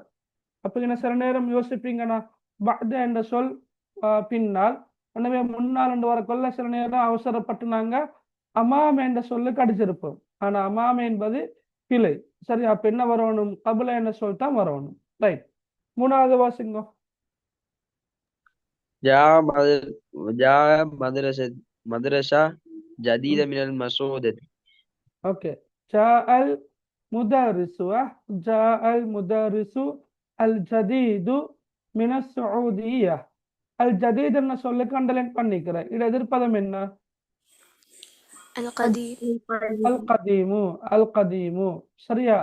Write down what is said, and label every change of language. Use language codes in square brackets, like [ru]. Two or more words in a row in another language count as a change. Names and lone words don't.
[ta] அப்ப என்ன சில நேரம் யோசிப்பீங்கன்னா, பஅத என்ற சொல் பின்னால், எனவே முன்னால் என்று வரக்குள்ள சில நேரம் அவசரப்பட்டு நாங்க அமாம என்ற சொல்லுக்கு அடிச்சிருப்போம். ஆனா அமாம என்பது பிழை. சரி, அப்ப என்ன வரணும்? கபுல என்ற சொல் தான் வரணும். ரைட். மூணாவது வாசிங்க. [ar] جاء مدرسة جديدة من المسعودة. ஓகே. جاء المدرس جاء المدرس الجديد من السعودية. الجديد [ta] என்ன சொல்லுக்கு அண்டர்லைன் பண்ணிக்கிறேன். இது எதிர்ப்பதம் என்ன? [ar] القديم القديم. القديم. சரியா?